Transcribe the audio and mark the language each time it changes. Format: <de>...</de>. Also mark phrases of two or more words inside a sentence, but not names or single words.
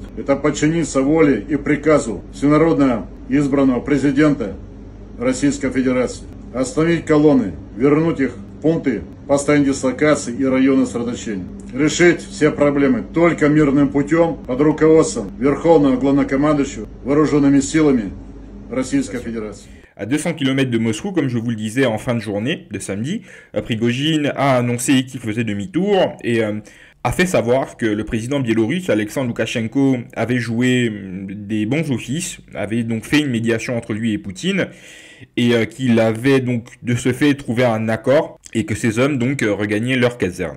<ru>Это подчиниться воле и приказу всенародно избранного президента Российской Федерации. Остановить колонны, вернуть их в пункты постоянной дислокации и районы сосредоточения. Решить все проблемы только мирным путем под руководством Верховного Главнокомандующего Вооруженными силами Российской Fédération.</ru> <fr>À 200 km de Moscou, comme je vous le disais en fin de journée de samedi, Prigojine a annoncé qu'il faisait demi-tour et a fait savoir que le président biélorusse Alexandre Loukachenko avait joué des bons offices, avait donc fait une médiation entre lui et Poutine et qu'il avait donc de ce fait trouvé un accord et que ces hommes donc regagnaient leur caserne.</fr>